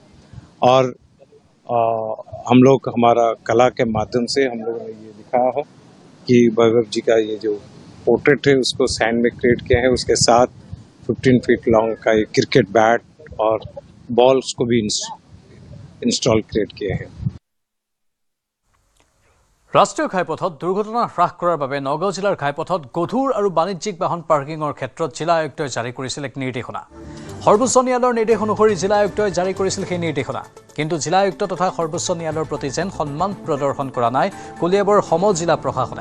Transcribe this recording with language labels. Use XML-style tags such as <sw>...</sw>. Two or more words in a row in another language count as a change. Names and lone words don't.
<hi>और हम लोग हमारा कला के माध्यम से हम लोगों ने ये दिखाया है कि वैभव जी का ये जो पोर्ट्रेट है उसको सैंड में क्रिएट किया है। उसके साथ 15</hi> <en>feet long</en> <hi>का ये</hi> <en>cricket bat</en> <hi>और बॉल्स को भी</hi> <en>install create</en> <hi>किए हैं।</hi> <as>ৰাষ্ট্ৰীয় ঘাইপথত দুৰ্ঘটনা হ্ৰাস কৰাৰ বাবে নগাঁও জিলাৰ ঘাইপথত গধুৰ আৰু বাণিজ্যিক বাহন পাৰ্কিঙৰ ক্ষেত্ৰত জিলা আয়ুক্তই জাৰি কৰিছিল এক নিৰ্দেশনা। সৰ্বোচ্চ ন্যায়ালয়ৰ নিৰ্দেশ অনুসৰি জিলা আয়ুক্তই জাৰি কৰিছিল সেই নিৰ্দেশনা। কিন্তু জিলা আয়ুক্ত তথা সৰ্বোচ্চ ন্যায়ালয়ৰ প্ৰতি যেন সন্মান প্ৰদৰ্শন কৰা নাই কলিয়াবৰ সম জিলা প্ৰশাসনে।</as>